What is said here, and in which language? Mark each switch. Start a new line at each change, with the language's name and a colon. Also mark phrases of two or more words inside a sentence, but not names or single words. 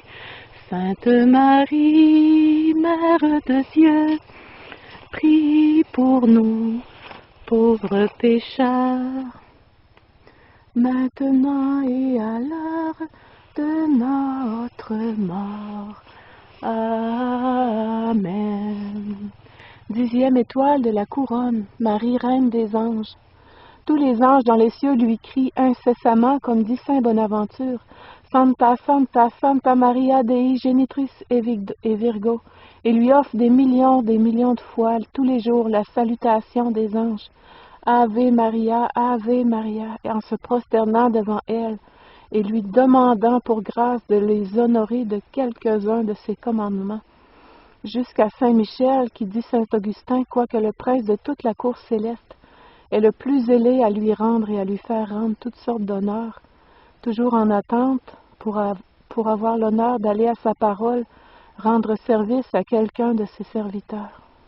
French: Sainte Marie, Mère de Dieu, prie pour nous, pauvres pécheurs, maintenant et à l'heure de notre mort. Amen. 10e étoile de la couronne, Marie, reine des anges. Tous les anges dans les cieux lui crient incessamment, comme dit saint Bonaventure,
Latin: Santa, Santa, Santa Maria Dei Genitrix et Virgo,
French: et lui offrent des millions de fois tous les jours la salutation des anges.
Latin: Ave Maria,
French: en se prosternant devant elle et lui demandant pour grâce de les honorer de quelques-uns de ses commandements. Jusqu'à Saint Michel, qui dit Saint Augustin, quoique le prince de toute la cour céleste est le plus zélé à lui rendre et à lui faire rendre toutes sortes d'honneurs, toujours en attente pour avoir l'honneur d'aller à sa parole, rendre service à quelqu'un de ses serviteurs.